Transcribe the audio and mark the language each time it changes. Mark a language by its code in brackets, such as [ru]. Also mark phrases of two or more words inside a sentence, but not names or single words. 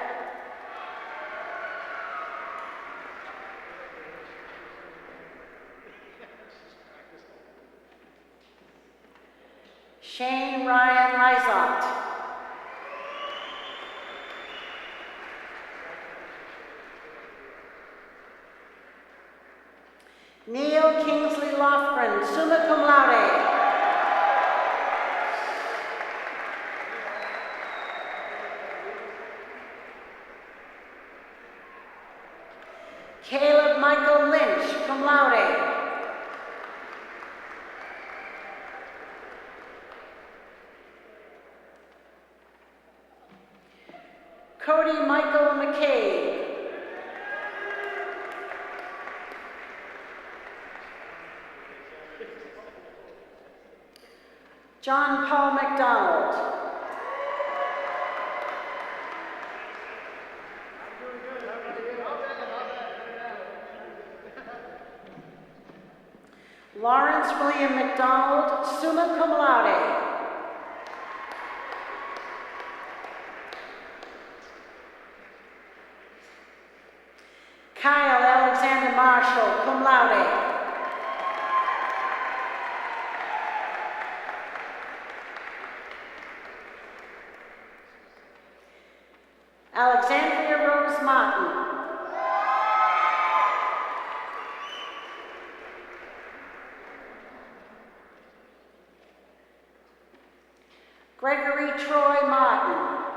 [en] Shane Ryan Lizotte. Neil Kingsley Lofgren, [la] summa cum laude. [en] Caleb Michael Lynch, [la] cum laude. [en] Cody Michael McCabe. John Paul McDonald. Lawrence William McDonald, [la] summa cum laude. [en] Kyle Alexander Marshall, [la] cum laude. [en] Alexandria Rose Martin. Gregory Troy Martin.